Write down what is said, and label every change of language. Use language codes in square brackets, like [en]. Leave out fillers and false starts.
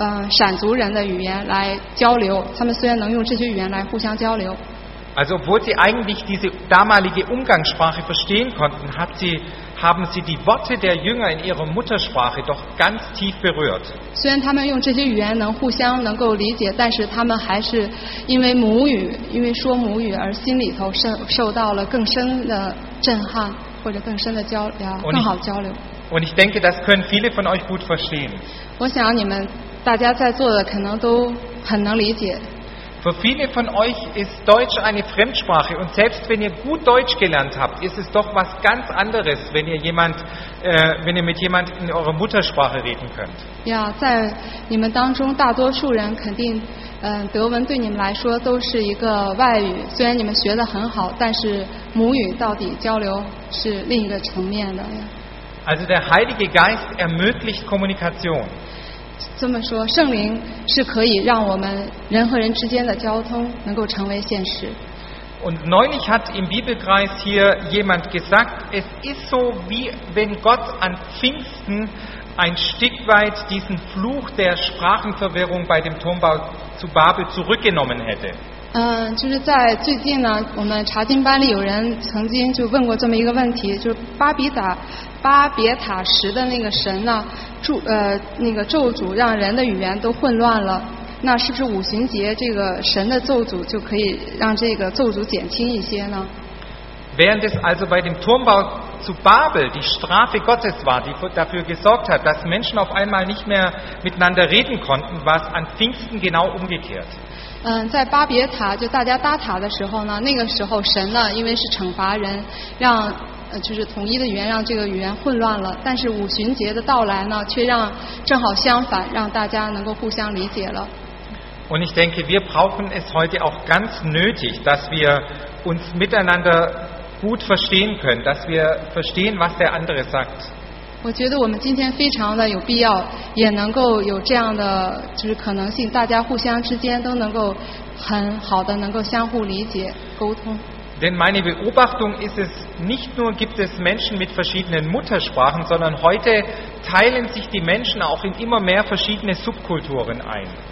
[zh] 闪族人的语言来交流，他们虽然能用这些语言来互相交流。 [de] Also, obwohl sie eigentlich diese damalige Umgangssprache verstehen konnten, haben sie die Worte der Jünger in ihrer Muttersprache doch ganz tief berührt. [zh] 虽然他们用这些语言能互相能够理解，但是他们还是因为母语，因为说母语而心里头受到了更深的震撼，或者更深的交流，更好交流。 [de] Und ich denke, das können viele von euch gut verstehen. [zh] 我想你们。大家在座的可能都很能理解。 [de] Für viele von euch ist Deutsch eine Fremdsprache und selbst wenn ihr gut Deutsch gelernt habt, ist es doch was ganz anderes, wenn ihr mit jemand in eurer Muttersprache reden könnt. [zh] Ja, 在你们当中大多数人肯定，德文对你们来说都是一个外语。虽然你们学得很好，但是母语到底交流是另一个层面的。 [de] Also der Heilige Geist ermöglicht Kommunikation. [zh] 这么说，圣灵是可以让我们人和人之间的交通能够成为现实。 [de] Und neulich hat im Bibelkreis hier jemand gesagt, es ist so, wie wenn Gott an Pfingsten ein Stück weit diesen Fluch der Sprachenverwirrung bei dem Turmbau zu Babel zurückgenommen hätte. [zh] 就是在最近呢，我们查经班里有人曾经就问过这么一个问题，就是巴别塔时的那个神呢，那个咒诅让人的语言都混乱了。那是不是五旬节这个神的咒诅就可以让这个咒诅减轻一些呢？ [de] Während es also bei dem Turmbau zu Babel die Strafe Gottes war, die dafür gesorgt hat, dass Menschen auf einmal nicht mehr miteinander reden konnten, war es an Pfingsten genau umgekehrt. [zh] 在巴别塔就大家搭塔的时候呢，那个时候神呢，因为是惩罚人，让就是统一的语言让这个语言混乱了，但是五旬节的到来呢，却让正好相反，让大家能够互相理解了。 [de] Und ich denke, wir brauchen es heute auch ganz nötig, dass wir uns miteinander gut verstehen können, dass wir verstehen, was der andere sagt. [zh] 我觉得我们今天非常的有必要，也能够有这样的就是可能性，大家互相之间都能够很好的能够相互理解沟通。 [de] Denn meine Beobachtung ist es, nicht nur gibt es Menschen mit verschiedenen Muttersprachen, sondern heute teilen sich die Menschen auch in immer mehr verschiedene Subkulturen ein.